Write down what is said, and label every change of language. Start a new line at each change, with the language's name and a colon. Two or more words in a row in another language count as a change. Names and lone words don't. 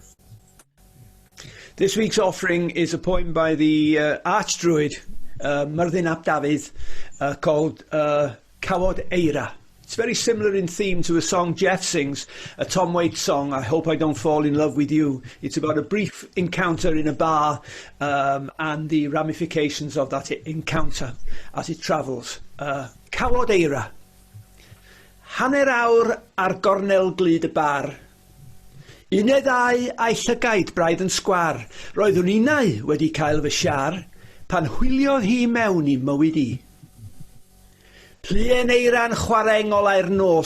English: This week's offering is a poem by the Archdruid, Myrddin ap Dafydd, called Cawod Eira. It's very similar in theme to a song Jeff sings, a Tom Waits song, I Hope I Don't Fall in Love with You. It's about a brief encounter in a bar and the ramifications of that encounter as it travels. Cawod Eira.
Welsh: Hanner awr ar gornel glyd y bar. Unau ddau a'i llygaid braidd yn sgwar. Roeddwn unau wedi cael fy siar pan hwyliodd hi mewn I mywyd I. Pluen eira'n chwarae ngolau'r nos.